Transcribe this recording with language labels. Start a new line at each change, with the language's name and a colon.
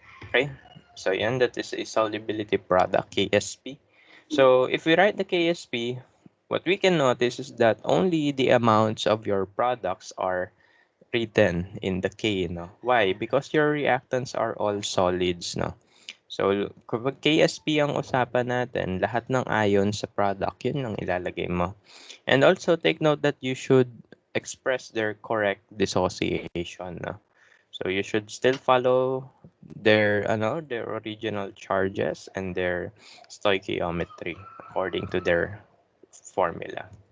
English: Okay. So yan, that is a solubility product, KSP. So if we write the KSP, what we can notice is that only the amounts of your products are written in the K. Why? Because your reactants are all solids.
Filipino: So, kapag KSP ang usapan natin, lahat ng ions sa product, yun ang ilalagay mo.
English: And also, take note that you should express their correct dissociation. So, you should still follow their original charges and their stoichiometry according to their formula.